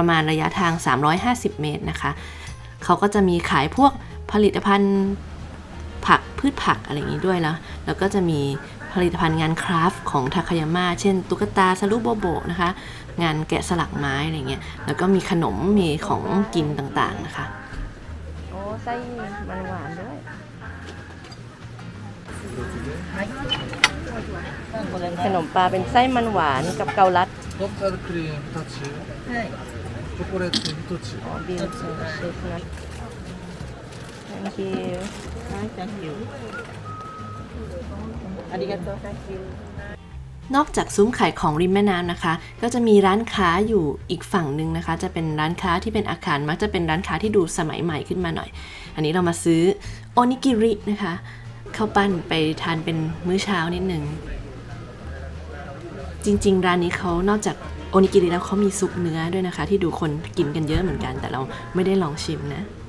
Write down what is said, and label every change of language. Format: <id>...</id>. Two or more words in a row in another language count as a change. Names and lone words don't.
<th>มาณระยะทาง350 เมตรนะคะเขาก็จะมีขายพวกผลิตภัณฑ์พืชผักอะไรอย่างนี้ด้วยแล้วก็จะมีผลิตภัณฑ์งานคราฟต์ของทาคายาม่าเช่นตุ๊กตาซารุโบโบะนะคะงานแกะสลักไม้อะไรเงี้ยแล้วก็มีขนมมีของกินต่างๆนะคะโอ้ไส้มันหวานด้วยขนมปลาเป็นไส้มันหวานกับเกาลัด</th> <ja>トータルクリーム2つ、チョコレート1つ。</ja> <th>อ๋อบีนส์เชฟนัท</th> <en>thank you thank you ありがとう thank you</en> <th>นอกจากซุ้มขายของริมแม่น้ำนะคะก็จะมีร้านค้าอยู่อีกฝั่งหนึ่งนะคะจะเป็นร้านค้าที่เป็นอาคารมักจะเป็นร้านค้าที่ดูสมัยใหม่ขึ้นมาหน่อยอันนี้เรามาซื้อโอนิกิรินะคะข้าวปั้นไปทานเป็นมื้อเช้านิดหนึ่งจริงๆร้านนี้เขานอกจากโอนิกิริแล้วเขามีซุปเนื้อด้วยนะคะที่ดูคนกินกันเยอะเหมือนกันแต่เราไม่ได้ลองชิมนะ</th>